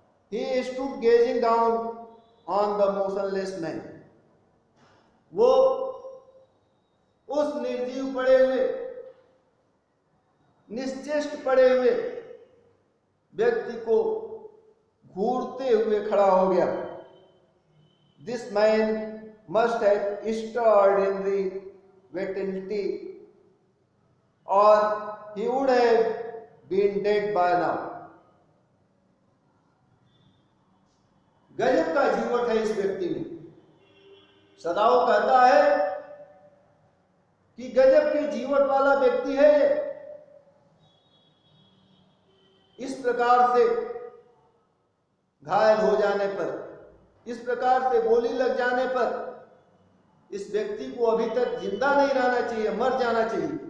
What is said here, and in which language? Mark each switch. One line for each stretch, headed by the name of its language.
English: He stood gazing down on the motionless man.
Hindi: वो उस निर्जीव पड़े हुए, निश्चेष्ट पड़े हुए व्यक्ति को घूरते हुए खड़ा हो गया।
English: This man must have extraordinary vitality, or he would have been dead by now.
Hindi: गजब का जीवट है इस व्यक्ति में। सदाओ कहता है कि गजब के जीवट वाला व्यक्ति है। इस प्रकार से घायल हो जाने पर, इस प्रकार से गोली लग जाने पर इस व्यक्ति को अभी तक जिंदा नहीं रहना चाहिए, मर जाना चाहिए।